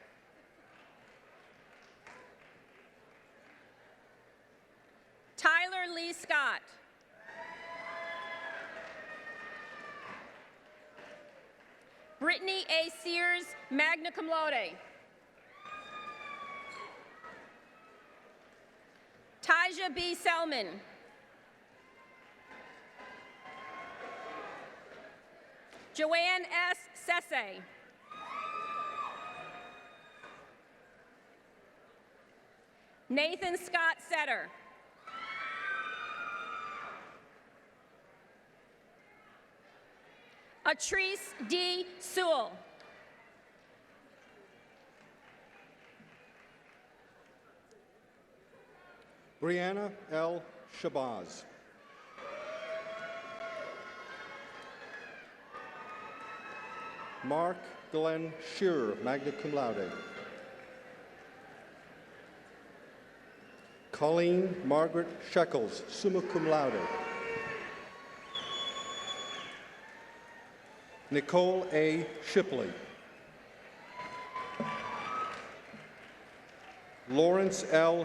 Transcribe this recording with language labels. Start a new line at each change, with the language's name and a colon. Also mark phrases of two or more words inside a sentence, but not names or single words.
English: Tyler Lee Scott. Brittany A. Sears,
Latin: magna cum laude.
English: Taja B. Selman. Joanne S. Sesse. Nathan Scott Setter. Atrice D. Sewell. Brianna L. Shabazz. Mark Glenn Shearer,
Latin: magna cum laude.
English: Colleen Margaret Shekels,
Latin: summa cum laude.
English: Nicole A. Shipley. Lawrence L.